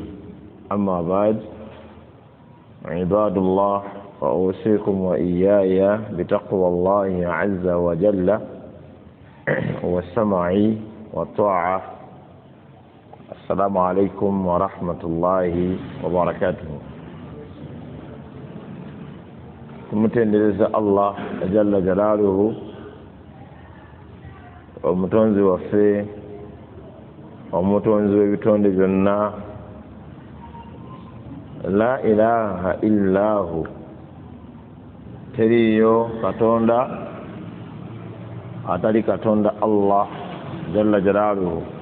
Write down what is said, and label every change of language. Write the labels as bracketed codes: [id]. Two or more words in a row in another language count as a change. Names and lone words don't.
[ar] أما بعد، عباد الله، فأوصيكم وإياي بتقوى الله عز وجل والسمع والطاعة. السلام عليكم ورحمة الله وبركاته. [lg] Tumutendereza Allah [ar] جل جلاله [lg] omutonzi waffe, omutonzi w'ebitonde byonna. [ar] لا إله إلا الله, [lg] teriyo katonda atali katonda Allah [ar] جل جلاله.